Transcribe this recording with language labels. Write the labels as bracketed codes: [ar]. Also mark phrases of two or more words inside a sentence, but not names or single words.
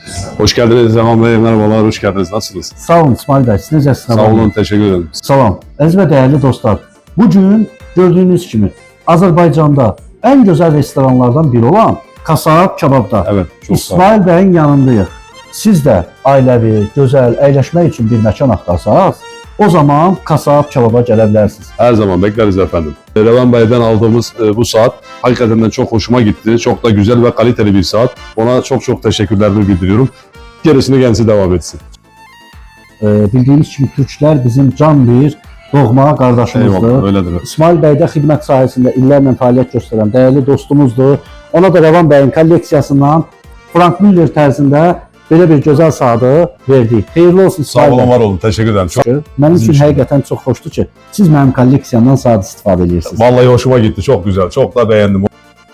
[tr] Hoş geldiniz Zaman Bey, merhabalar, hoş geldiniz. Nasılsınız? [az] Sağ olun İsmail Bey, siz necəsiniz? [tr] Sağ olun, teşekkür ederim. [az] Salam. Əziz və dəyərli dostlar, [tr] bugün gördüğünüz [az] kimi Azərbaycanda [tr] en güzel restoranlardan [az] biri olan Kasab Kebabda [tr] Evet, çok sağ olun. İsmail Bey'in yanındayıq. [az] Siz de ailəvi, gözəl, əyləşmək için bir məkan axtarsanız, o zaman Kasab Kebaba gələ bilərsiniz. [tr] Her zaman bekleriz efendim. Revan Bey'den aldığımız bu saat hakikaten çok hoşuma gitti. Çok da güzel ve kaliteli bir saat. Ona çok teşekkürlerimi bildiriyorum. Gerisini kendisi devam etsin. [az] Bildiğiniz kimi Türklər bizim can bir doğma qardaşımızdır. [tr] Eyvallah, öyledir. [az] İsmail Bey də xidmət sahəsində illərlə fəaliyyət göstərən dəyərli dostumuzdur. Ona da Revan Bey'in kolleksiyasından Frank Müller tərzində belə bir gözəl saatı verdik. Xeyirli olsun Sağ İsmail olun, Bey. [tr] var olun. Teşekkür ederim. Çok, [az] Mənim Bizim üçün [tr] için. [az] həqiqətən çox xoşdur ki, siz mənim kolleksiyamdan saat istifadə edirsiniz. [tr] vallahi hoşuma gitti. Çok güzel. Çok da beğendim.